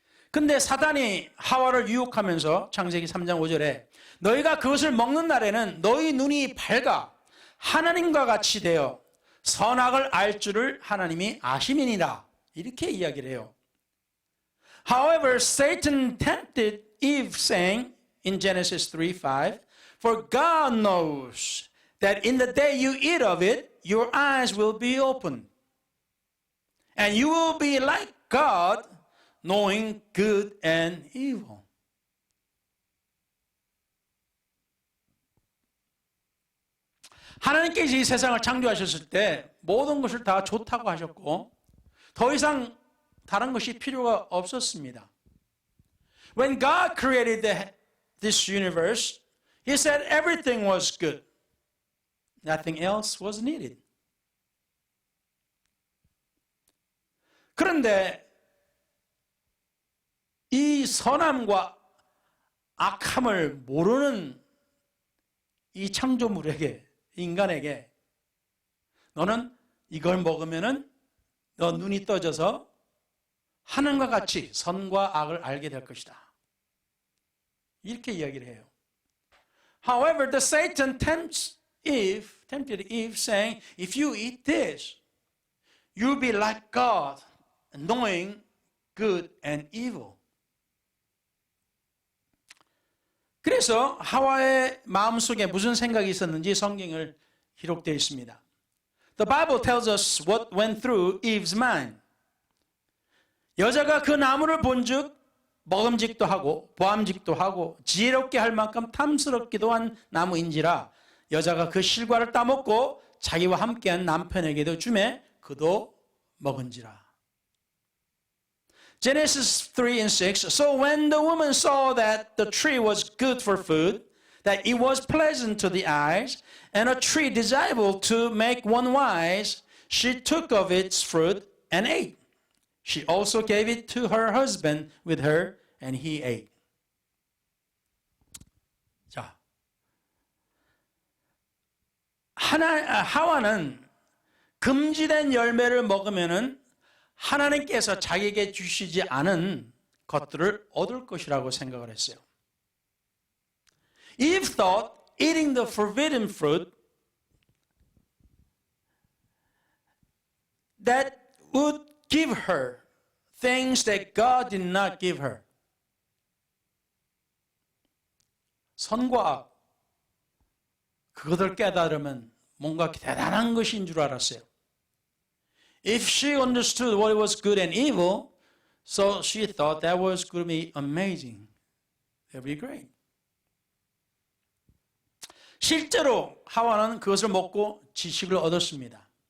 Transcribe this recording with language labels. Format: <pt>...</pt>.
<ko>근데 사단이 하와를 유혹하면서 창세기 3장 5절에 너희가 그것을 먹는 날에는 너희 눈이 밝아 하나님과 같이 되어 선악을 알 줄을 하나님이 아심이니라 이렇게 이야기를 해요.</ko> <en>However, Satan tempted Eve saying in Genesis 3:5, For God knows that in the day you eat of it, your eyes will be opened, and you will be like God, knowing good and evil.</en> <ko>하나님께서 이 세상을 창조하셨을 때 모든 것을 다 좋다고 하셨고 더 이상 다른 것이 필요가 없었습니다.</ko> <en>When God created this universe, He said everything was good. Nothing else was needed.</en> <ko>그런데 이 선함과 악함을 모르는 이 창조물에게, 인간에게 너는 이걸 먹으면은 너 눈이 떠져서 하늘과 같이 선과 악을 알게 될 것이다. 이렇게 이야기를 해요.</ko> <en>However, the Satan tempted Eve saying, if you eat this, you'll be like God, knowing good and evil.</en> <ko>그래서 하와의 마음속에 무슨 생각이 있었는지 성경을 기록되어 있습니다.</ko> <en>The Bible tells us what went through Eve's mind.</en> <ko>여자가 그 나무를 본즉 먹음직도 하고 보암직도 하고 지혜롭게 할 만큼 탐스럽기도 한 나무인지라 여자가 그 실과를 따먹고 자기와 함께한 남편에게도 주매 그도 먹은지라.</ko> <en>Genesis 3 and 6. So when the woman saw that the tree was good for food, that it was pleasant to the eyes, and a tree desirable to make one wise, she took of its fruit and ate. She also gave it to her husband with her, and he ate.</en> <ko>자, 하와는 금지된 열매를 먹으면은 하나님께서 자기에게 주시지 않은 것들을 얻을 것이라고 생각을 했어요.</ko> <en>Eve thought eating the forbidden fruit that would give her things that God did not give her.</en> <ko>선과 악, 그것을 깨달으면 뭔가 대단한 것인 줄 알았어요.</ko> <en>If she understood what was good and evil, so she thought that was going to be amazing. That would be great.</en> <ko>실제로 하와는 그것을 먹고 지식을 얻었습니다.</ko>